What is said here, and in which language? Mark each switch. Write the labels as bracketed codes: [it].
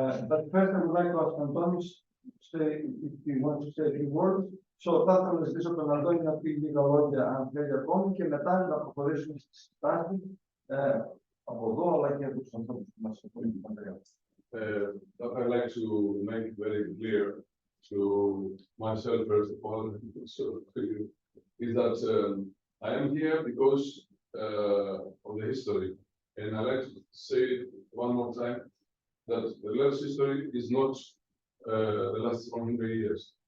[en] But first, I would like to ask Antonis say if he wants to say a few words. [el] So, θα ήθελα να ζητήσω τον Αντώνη να πει λίγα λόγια, αν θέλει ακόμη, και μετά να προχωρήσουμε στη συστάση από εδώ, αλλά και από τους ανθρώπους που μας αφορούν την Πατρία. [en] What I'd like to make very clear to myself, first of all, is that I am here because of the history. And I'd like to say one more time that the Leros history is not the last 100 years.